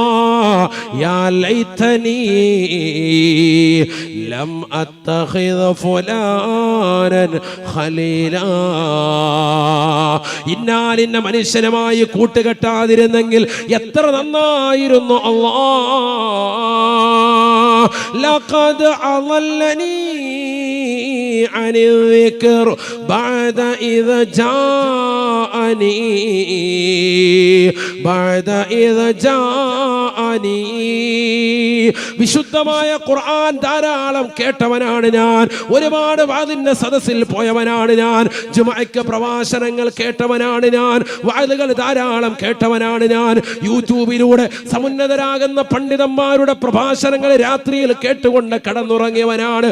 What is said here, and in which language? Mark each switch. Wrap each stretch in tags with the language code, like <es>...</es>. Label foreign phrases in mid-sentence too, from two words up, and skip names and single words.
<ar>يا ليتني لم أتخذ فلانا خليلا.</ar> <ml>ഇന്നാലിന്ന മനുഷ്യനുമായി കൂട്ടുകെട്ടാതിരുന്നെങ്കിൽ എത്ര നന്നായിരുന്നു അല്ലാ.</ml> <ar>لقد أضلني عن الذكر بعد إذا جاءني.</ar> <ml>വിശുദ്ധമായ ഖുർആൻ ധാരാളം കേട്ടവനാണ് ഞാൻ, ഒരുപാട് വാദിന്റെ സദസ്സിൽ പോയവനാണ് ഞാൻ, ജുമഅക്ക് പ്രഭാഷണങ്ങൾ കേട്ടവനാണ് ഞാൻ, വാദുകൾ ധാരാളം കേട്ടവനാണ് ഞാൻ, യൂട്യൂബിലൂടെ സമുന്നതരാകുന്ന പണ്ഡിതന്മാരുടെ പ്രഭാഷണങ്ങൾ രാത്രിയിൽ കേട്ടുകൊണ്ട് കടന്നുറങ്ങിയവനാണ്.</ml>